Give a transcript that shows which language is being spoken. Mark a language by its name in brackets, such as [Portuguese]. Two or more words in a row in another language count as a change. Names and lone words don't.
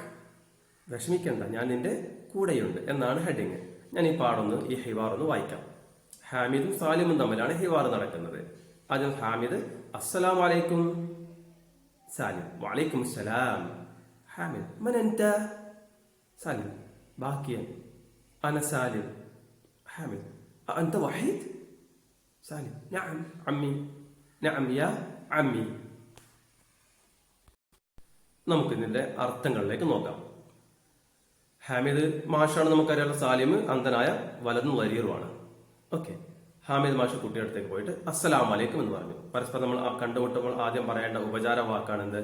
[Malayalam] വിഷമിക്കണ്ട, ഞാൻ നിന്റെ കൂടെയുണ്ട് എന്നാണ് ഹെഡിങ്. ഞാൻ ഈ ഈ ഹിവാർ ഒന്ന് വായിക്കാം. ഹാമിദും സാലിമും തമ്മിലാണ് ഹിവാർ നടക്കുന്നത്. ആദ്യം ഹാമിദ് [Arabic] السلام عليكم. [Malayalam] സാലിം [Arabic] وعليكم السلام. حامد من أنت؟ سالم باكيا أنا سالم. حامد أنت وحيد؟ سالم نعم عمي. نعم يا عمي. [Malayalam] നമുക്ക് ഇതിന്റെ അർത്ഥങ്ങളിലേക്ക് നോക്കാം. ഹാമിദ് മാഷാണ് നമുക്കറിയാം. സാലിം അന്ധനായ വലതും വരീറുമാണ്. ഓക്കെ. ഹാമിദ് മാഷ് കുട്ടിയുടെ അടുത്തേക്ക് പോയിട്ട് [Arabic] السلام عليكم [Malayalam] എന്ന് പറഞ്ഞു. പരസ്പരം നമ്മൾ കണ്ടുമുട്ടുമ്പോൾ ആദ്യം പറയേണ്ട ഉപചാര വാക്കാണ് എന്ത്?